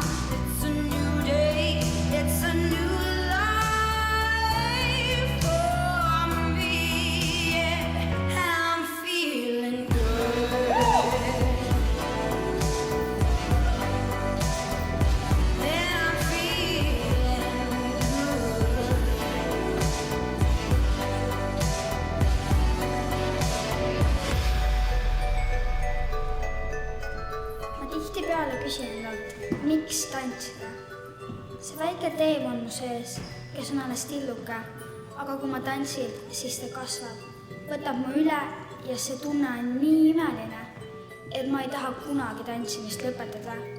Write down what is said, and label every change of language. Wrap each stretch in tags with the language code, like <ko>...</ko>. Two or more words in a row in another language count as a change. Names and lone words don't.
<en>It's a new day. It's a new life for me. Yeah, I'm feeling good. Yeah, I'm feeling good.</en> <et>Ma tihtipeale küsin endalt, miks tantsida? See väike teem on mu sees, kes on alles tilluke, aga kui ma tantsin, siis ta kasvab, võtab mu üle ja see tunne on nii imeline, et ma ei taha kunagi tantsimist lõpetada.</et>